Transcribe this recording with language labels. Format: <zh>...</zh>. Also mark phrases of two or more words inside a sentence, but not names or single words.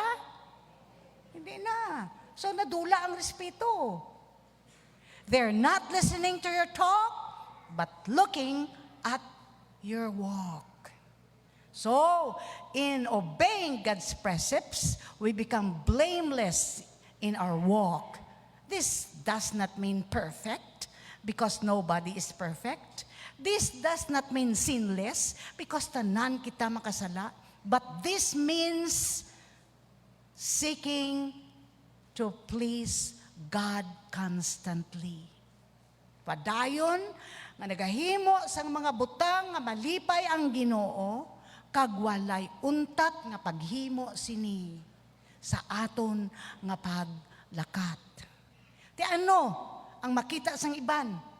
<hil>Hindi na. So nadula ang respeto.</hil> <en>They're not listening to your talk, but looking at your walk. So, in obeying God's precepts, we become blameless in our walk. This does not mean perfect, because nobody is perfect. This does not mean sinless, because</en> <hil>tanan kita makasala.</hil> <en>But this means seeking to please God constantly.</en> <hil>Padayon, nga nagahimo sang mga butang nga malipay ang Ginoo, kag walay untat nga paghimo sini sa aton nga paglakat. Ti ano ang makita sang iban?</hil>